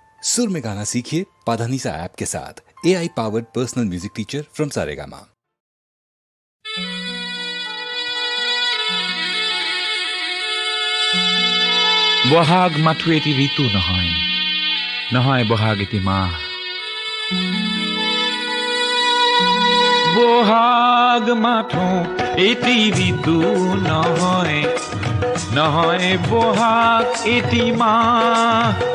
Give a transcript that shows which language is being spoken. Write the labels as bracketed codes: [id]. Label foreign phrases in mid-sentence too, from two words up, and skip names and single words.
[hi] सुर में गाना सीखिए पाधानीसा ऐप के साथ। [en] AI powered personal music teacher from Saregama. [as] বহাগ মাথো এটি ঋতু নহয়, নহয় বহাগ এটি মাহ। বহাগ মাথো এটি ঋতু নহয়, নহয় বহাগ এটি মাহ।